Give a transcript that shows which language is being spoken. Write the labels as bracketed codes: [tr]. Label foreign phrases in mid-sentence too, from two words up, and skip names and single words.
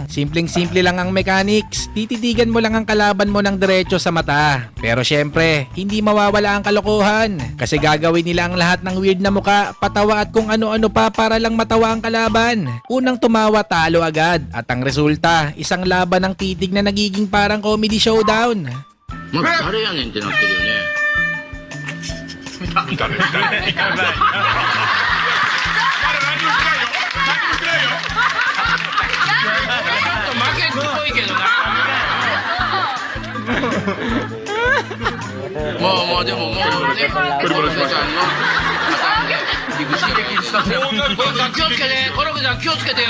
[tl] Simpleng-simple lang ang mechanics. Tititigan mo lang ang kalaban mo ng diretso sa mata. Pero syempre, hindi mawawala ang kalokohan. Kasi gagawin nila ang lahat ng weird na muka, patawa at kung ano-ano pa para lang matawa ang kalaban. Unang tumawa, talo agad. At ang resulta, isang laban ng titig na nagiging parang [en] comedy showdown. [ja] まず誰やねんってなってるよね。負けっぽいけどな。まあでももうね、コロコちゃんの気をつけて、コロコちゃん気をつけてよ。